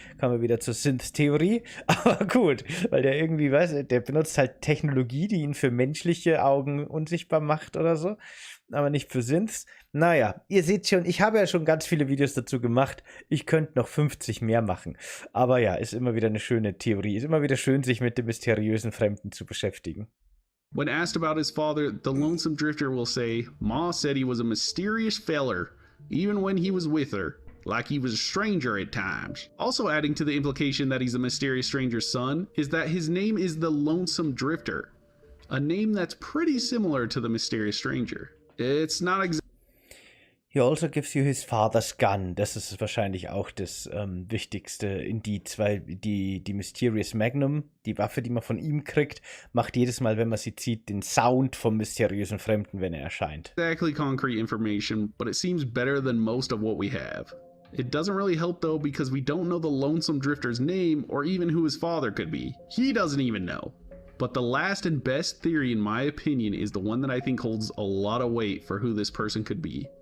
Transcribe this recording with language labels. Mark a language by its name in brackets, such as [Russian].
[German] Kommen wir wieder zur Synth-Theorie. Aber gut, weil der irgendwie, der benutzt halt Technologie, die ihn für menschliche Augen unsichtbar macht oder so. Aber nicht für Synths. Naja, ihr seht schon, ich habe ja schon ganz viele Videos dazu gemacht. Ich könnte noch 50 mehr machen. Aber ja, ist immer wieder eine schöne Theorie. Ist immer wieder schön, sich mit dem mysteriösen Fremden zu beschäftigen. [English] When asked about his father, the Lonesome Drifter will say, Ma said he was a mysterious feller, even when he was with her, like he was a stranger at times. Also adding to the implication that he's a mysterious stranger's son is that his name is the Lonesome Drifter, a name that's pretty similar to the mysterious stranger. It's not exactly. He also gives you his father's gun. [German] Das ist wahrscheinlich auch das wichtigste Indiz, weil die Mysterious Magnum, die Waffe, die man von ihm kriegt, macht jedes Mal, wenn man sie zieht, den Sound vom mysteriösen Fremden, wenn er erscheint. [English] Exactly concrete information, but it seems better than most of what we have. It doesn't really help though because we don't know the Lonesome Drifter's name or even who his father could be. He doesn't even know. But the last and best theory in my opinion is the one that I think holds a lot of weight for who this person could be.